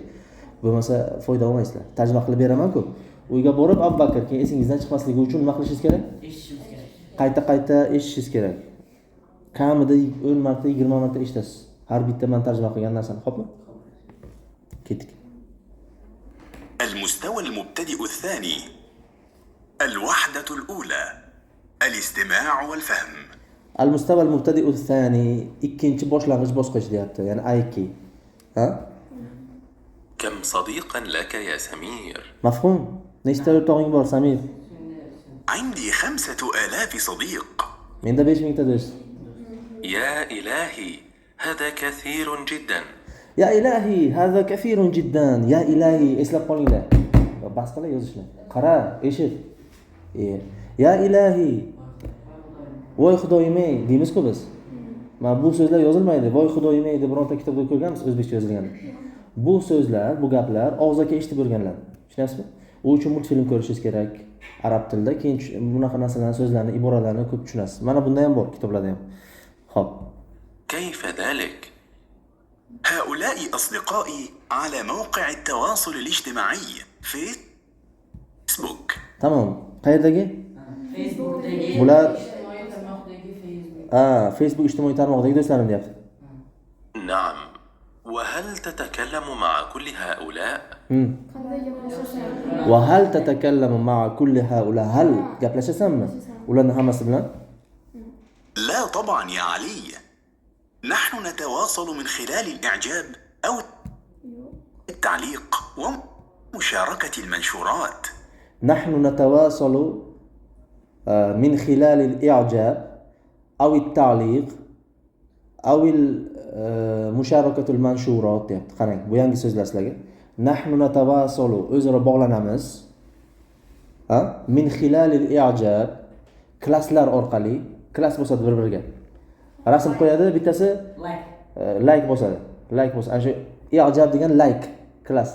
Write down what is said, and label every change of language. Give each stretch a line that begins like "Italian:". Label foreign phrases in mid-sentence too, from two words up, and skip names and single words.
Uzbek: Bo'lmasa foyda olmaysizlar. Tarjima qilib beraman-ku. Uyga borib Abu Bakr keyin esingizdan chiqmasligi uchun nima qilishingiz kerak? Eshitishimiz kerak. Qayta eshitishingiz kerak. Kamida 10 marta, 20 marta eshitasiz. Har bitta men tarjima qilgan narsani, xo'pmi? Ketdik.
Arabic: المستوى المبتدئ الثاني. الوحدة الأولى. الاستماع والفهم. المستوى المبتدئ الثاني
Uzbek: ikkinchi boshlang'ich bosqich deyapti, ya'ni A2. Ha?
Arabic: كم صديقا لك يا سمير؟
Uzbek: Mafhum? Nechta o'rtog'ing bor, Samir?
Arabic: عندي 5000 صديق.
Uzbek: Menda 5000 ta do'st.
Arabic: يا إلهي هذا كثير جدا. يا إلهي، هذا كافر جدا. يا إلهي,
Uzbek: eslab qolinglar. Bas qilib yozishni. Qara, eshit.
Arabic: يا إلهي.
Uzbek: Voy xudoyim-ey deymiz-ku biz. Mana bu so'zlar yozilmaydi. Voy xudoyim-ey deb bironta kitobda ko'rganmiz o'zbekcha yozilgan. Bu so'zlar, bu gaplar og'zaki eshitib o'rganlar. Tushunyapsizmi? U uchun multfilm ko'rishingiz kerak. Arab tilida keyin bunaqa narsalarni, so'zlarni, iboralarni ko'p tushunasiz. Mana bunda ham bor kitoblarda ham. Xo'p.
Arabic: كيف ذلك؟ هؤلاء أصدقائي على موقع التواصل الاجتماعي فيسبوك.
Uzbek: Tamam. Qayerdagi? Facebook'dagi Bular ijtimoiy tarmoqdagi Facebook. Facebook ijtimoiy tarmoqdagi do'stlarim deyapti.
Arabic: نعم. وهل تتكلم مع كل هؤلاء؟
Uzbek: Qanday gaplashasan?
Arabic: وهل تتكلم مع كل هؤلاء هل gaplashasanmi?
Uzbek: Ularning hammasi bilan?
Arabic: لا طبعا يا علي. نحن نتواصل من خلال الإعجاب أو التعليق ومشاركة المنشورات. نحن نتواصل من خلال الإعجاب أو التعليق أو مشاركة المنشورات deyapti.
Uzbek: Qarang, bu yangi so'zlar sizlarga.
Arabic: نحن نتواصل
Uzbek: o'zaro bog'lanamiz.
Arabic: من خلال الإعجاب
Uzbek: klasslar orqali, klass bosadi bir-biriga. Rasm qo'yadi, bittasi like bosadi. Like bosadi. Ana shu i'jab degan like klass.